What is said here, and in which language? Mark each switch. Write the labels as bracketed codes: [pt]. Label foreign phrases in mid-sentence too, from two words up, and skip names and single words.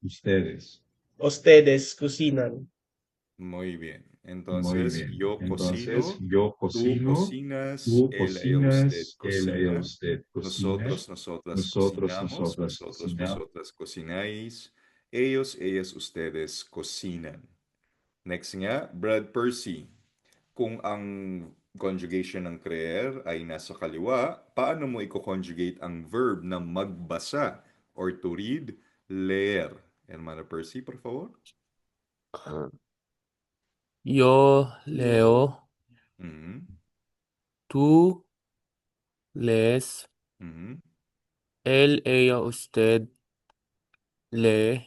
[es] Ustedes cocinan. Muy bien. Entonces, yo cocino, tú cocinas, él, ella, usted cocina, nosotros, nosotras cocinamos, vosotros, vosotras cocináis, ellos, ellas, ustedes cocinan. [tl] Next nga, Brad Percy. Kung ang conjugation ng creer ay nasa kaliwa, paano mo i-conjugate ang verb na magbasa or [en] to read, [tl] leer? [es] Hermano Percy, por favor. Yo leo, Mhm. tú lees, Mhm. él, ella, usted lee,